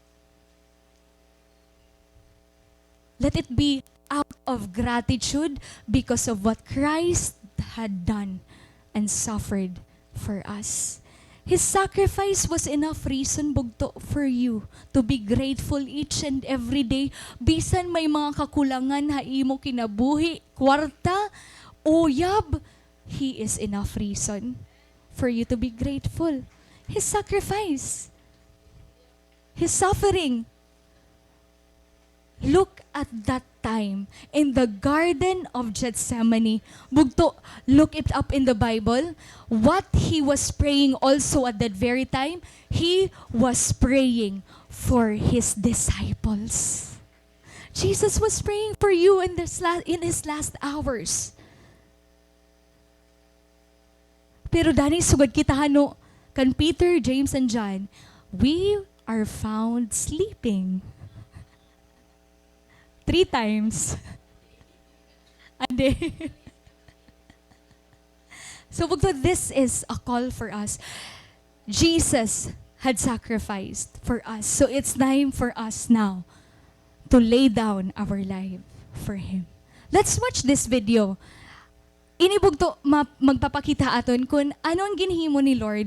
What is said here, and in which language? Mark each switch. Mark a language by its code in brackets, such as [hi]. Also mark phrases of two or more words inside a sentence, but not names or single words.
[en] Let it be out of gratitude because of what Christ had done and suffered for us. His sacrifice was enough reason, bugto, for you to be grateful each and every day. [war] Bisan may mga kakulangan ha imo kinabuhi, kwarta, uyab, [en] He is enough reason for you to be grateful. His sacrifice, His suffering. Look at that time in the Garden of Gethsemane. Bugto, look it up in the Bible. What He was praying also at that very time, He was praying for His disciples. Jesus was praying for you in His last hours. [war] Pero dani sugad kita hano, kan Peter, James, [en] and John, we are found sleeping. 3 times a day. So this is a call for us. Jesus had sacrificed for us. So it's time for us now to lay down our life for Him. Let's watch this video. [war] Inibugto magpapakita aton kung anong ginhimo ni Lord.